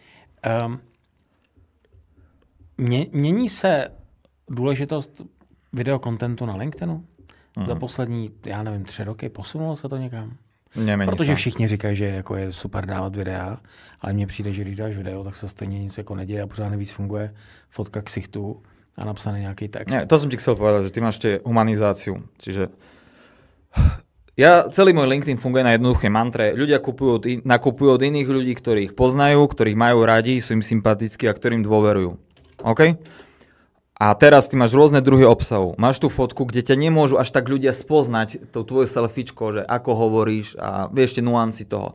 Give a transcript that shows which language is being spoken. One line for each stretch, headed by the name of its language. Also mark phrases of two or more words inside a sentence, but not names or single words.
Czech: Mění se důležitost videokontentu na LinkedInu? Za poslední, já nevím, 3 roky posunulo se to někam?
Slovak: Nemení
Czech: Protože
Slovak: sa.
Czech: všichni říkají, že jako je super dávat videa, ale mně přijde, že když dáš video, tak se stejně nic jako neděje a pořád nejvíc funguje fotka ksichtu a napsaný nějaký text.
Slovak: Nie, to som ti chcel povedať, že ty máš tie humanizáciu. Čiže celý môj LinkedIn funguje na jednoduché mantre. Ľudia nakupujú od iných ľudí, ktorých poznajú, ktorých majú radi, sú im sympatickí a ktorým dôverujú. OK? A teraz ty máš rôzne druhy obsahu. Máš tú fotku, kde ťa nemôžu až tak ľudia spoznať tou tvojou selfiečkou, že ako hovoríš a vieš tie nuancy toho.